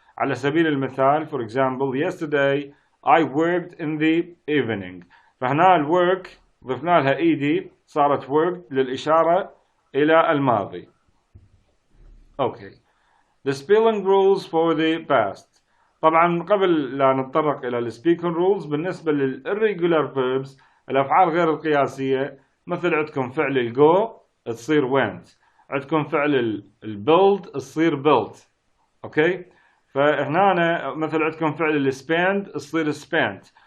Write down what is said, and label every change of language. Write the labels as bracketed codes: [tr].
[ar] على سبيل المثال [en] for example yesterday I worked in the evening. [ar] فهنا الwork ضفنا لها ايدي صارت worked للإشارة إلى الماضي. Okay. [en] The spelling rules for the past. [ar] طبعا قبل لا نتطرق إلى ال speaking rules، بالنسبة لل irregular verbs الأفعال غير القياسية، مثل عندكم فعل ال go تصير went، عندكم فعل ال build تصير built. أوكي، فهنا مثل عندكم فعل ال spend تصير spent.